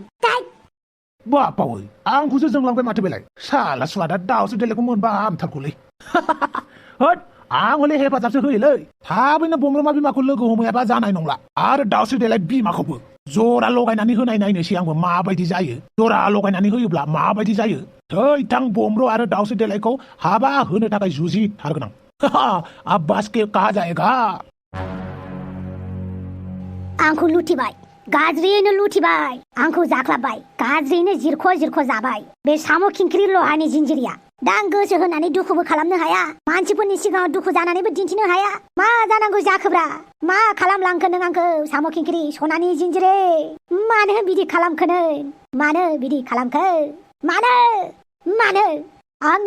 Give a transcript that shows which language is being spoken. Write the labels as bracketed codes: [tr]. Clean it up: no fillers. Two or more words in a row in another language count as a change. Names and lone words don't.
[brx] बापावै आंखौसो जोंलांबाय माथो बेलाय साला सुवादा दाउस्रि देलायखौ मोनबा हामथारगौलै होद आं हले हेफाजाबसो होयोलै थाबैनो बंग्रमा बिमाखौ लोगो हमैयाबा जानाय नंला आरो दाउस्रि देलाय बिमाखौबो जरा लगायनानै होनाय नायनोसै आंबो माबायदि जायो जरा लगायनानै होयोब्ला माबायदि जायो थैथां बमब्र आरो दाउस्रि देलायखौ हाबा होनो थाखाय जुजिथारगोन आं [hi] आब्बास के कहा जाएगा [brx] आंखौ लुथिबाय गाज्रियैनो लुथिबाय आंखौ जाख्लाबबाय गाज्रियैनो जिरख' जाबाय बे साम' खिंख्रि लहानि जिन्जिरिया दा आं गोसो होनानै दुखुबो खालामनो हाया मानसिफोरनि सिगाङाव दुखु जानानैबो दिन्थिनो हाया मा जानांगौ जाखोब्रा मा खालामलांखो नों आंखौ साम' खिंख्रि सनानि जिन्जिरि मानो बिदि खालामखो मानो बिदि खालामखो मानो आंनि